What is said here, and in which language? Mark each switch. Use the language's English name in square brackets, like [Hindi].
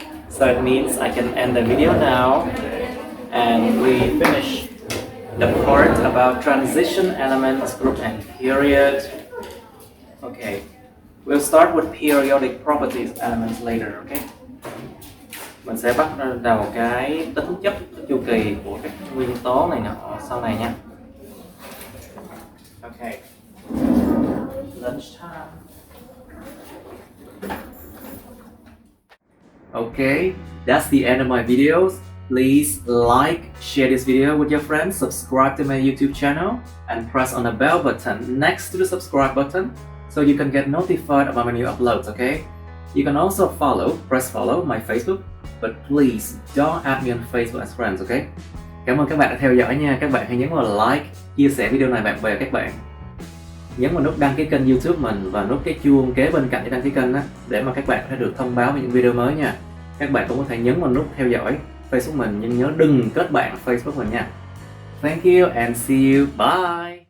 [English] So it means I can end the video now, and we finish the part about transition elements, group and period. Okay, we'll start with periodic properties elements later, okay? [Vietnamese] Mình sẽ bắt đầu cái tính chất, chu kỳ của các nguyên tố này nọ sau này nha. [English] Okay. Lunchtime. Okay, that's the end of my videos. Please like, share this video with your friends, subscribe to my YouTube channel, and press on the bell button next to the subscribe button so you can get notified about my new uploads, okay? You can also press follow my Facebook, but please don't add me on Facebook as friends, okay? [Vietnamese] Cảm ơn các bạn đã theo dõi nha. Các bạn hãy nhấn vào like, chia sẻ video này bạn bè các bạn. Nhấn vào nút đăng ký kênh YouTube mình và nút cái chuông kế bên cạnh cái đăng ký kênh đó để mà các bạn có thể được thông báo về những video mới nha. Các bạn cũng có thể nhấn vào nút theo dõi Facebook mình nhưng nhớ đừng kết bạn Facebook mình nha. [English] Thank you and see you. Bye.